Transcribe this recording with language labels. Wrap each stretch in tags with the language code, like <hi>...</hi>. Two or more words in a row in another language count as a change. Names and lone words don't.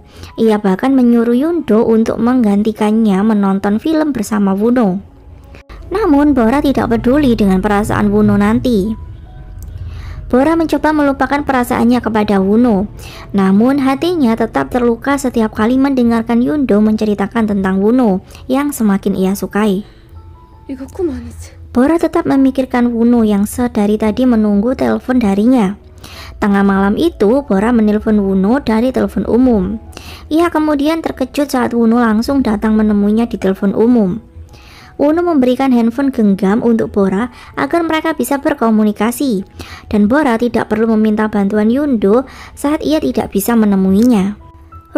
<id>Ia bahkan menyuruh Yundo untuk menggantikannya menonton film bersama Woono. Namun Bora tidak peduli dengan perasaan Woono nanti. Bora mencoba melupakan perasaannya kepada Woono. Namun hatinya tetap terluka setiap kali mendengarkan Yundo menceritakan tentang Woono yang semakin ia sukai.</id> <ko>이거 꿈 아니지?</ko> <id>Bora tetap memikirkan Woono yang sedari tadi menunggu telepon darinya. Tengah malam itu Bora menelpon Woono dari telepon umum. Ia kemudian terkejut saat Woono langsung datang menemuinya di telepon umum. Woono memberikan handphone genggam untuk Bora agar mereka bisa berkomunikasi, dan Bora tidak perlu meminta bantuan Yundo saat ia tidak bisa menemuinya.</id>